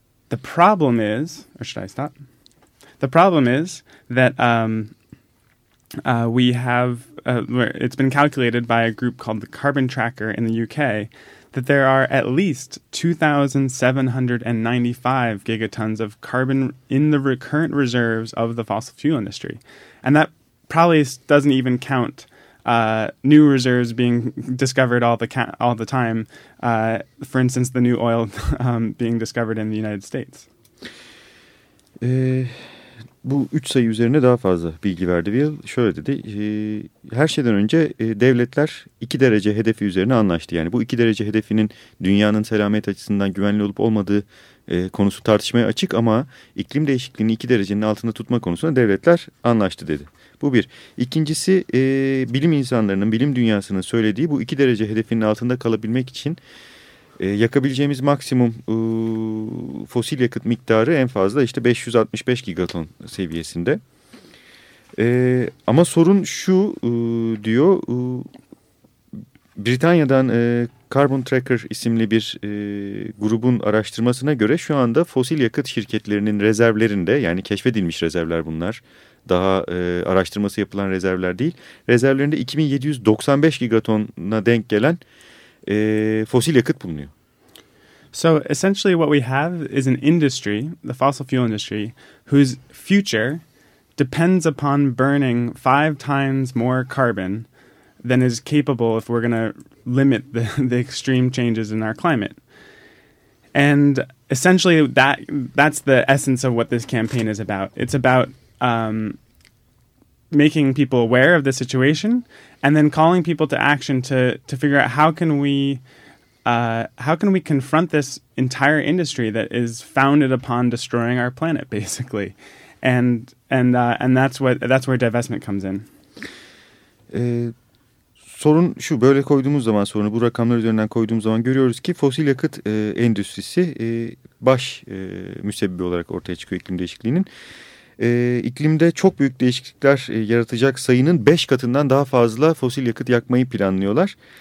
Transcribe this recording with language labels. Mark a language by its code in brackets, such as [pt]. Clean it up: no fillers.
[en] The problem is, or should I stop? The problem is that we have, it's been calculated by a group called the Carbon Tracker in the UK, that there are at least 2,795 gigatons of carbon in the current reserves of the fossil fuel industry. And that probably doesn't even count new reserves being discovered all the time. For instance, the new oil being discovered in the United States. [tr] Bu üç sayı üzerine daha fazla bilgi verdi. Bill şöyle dedi. Her şeyden önce devletler iki derece hedefi üzerine anlaştı. Yani bu iki derece hedefinin dünyanın selamet açısından güvenli olup olmadığı konusu tartışmaya açık. Ama iklim değişikliğini iki derecenin altında tutma konusunda devletler anlaştı dedi. Bu bir. İkincisi bilim insanlarının, bilim dünyasının söylediği bu iki derece hedefinin altında kalabilmek için yakabileceğimiz maksimum fosil yakıt miktarı en fazla işte 565 gigaton seviyesinde. Ama sorun şu diyor, Britanya'dan Carbon Tracker isimli bir grubun araştırmasına göre şu anda fosil yakıt şirketlerinin rezervlerinde, yani keşfedilmiş rezervler bunlar, daha araştırması yapılan rezervler değil, rezervlerinde 2795 gigatona denk gelen fosil yakıt bulunuyor. [en] So essentially what we have is an industry, the fossil fuel industry, whose future depends upon burning five times more carbon than is capable if we're going to limit the extreme changes in our climate. And essentially that's the essence of what this campaign is about. It's about making people aware of the situation and then calling people to action to figure out how can we confront this entire industry that is founded upon destroying our planet, basically, and that's where divestment comes in. [tr] Sorun şu, böyle koyduğumuz zaman, sorunu bu rakamlar üzerinden koyduğumuz zaman görüyoruz ki fosil yakıt endüstrisi baş müsebbibi olarak ortaya çıkıyor iklim değişikliğinin. İklimde çok büyük değişiklikler yaratacak sayının 5 katından daha fazla fosil yakıt yakmayı planlıyorlar.